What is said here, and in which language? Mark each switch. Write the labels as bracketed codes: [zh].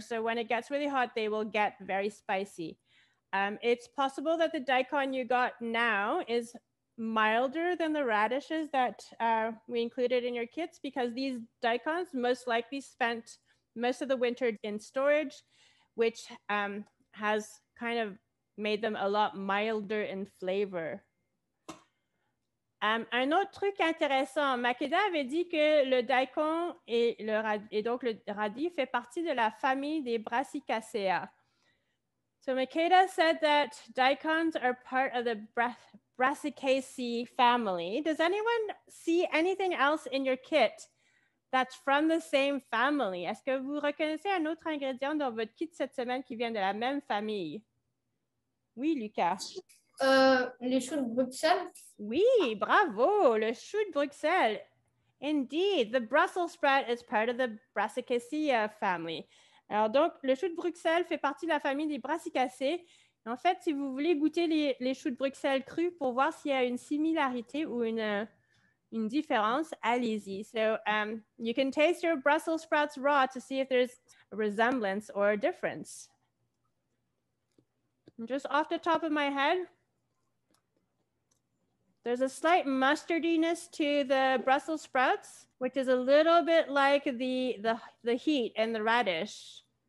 [en] So when it gets really hot, they will get very spicy. It's possible that the daikon you got now is milder than the radishes that we included in your kits because these daikons most likely spent most of the winter in storage, which has kind of made them a lot milder in flavor. [fr] Un autre truc intéressant, Makeda avait dit que le daikon et donc le radis fait partie de la famille des Brassicaceae. [en] So Makeda said that daikons are part of the Brassicaceae family. Does anyone see anything else in your kit that's from the same family? [fr] Est-ce que vous reconnaissez un autre ingrédient dans votre kit cette semaine qui vient de la même famille? Oui, Lucas. Les choux de Bruxelles. Oui, bravo, le chou de Bruxelles. [en] Indeed, the Brussels sprout is part of the Brassicaceae family. [fr] Alors donc, le chou de Bruxelles fait partie de la famille des Brassicacées. En fait, si vous voulez goûter les choux de Bruxelles crus pour voir s'il y a une similarité ou une différence, allez-y. [en] So you can taste your Brussels sprouts raw to see if there's a resemblance or a difference. Just off the top of my head, there's a slight mustardiness to the Brussels sprouts, which is a little bit like the heat and the radish.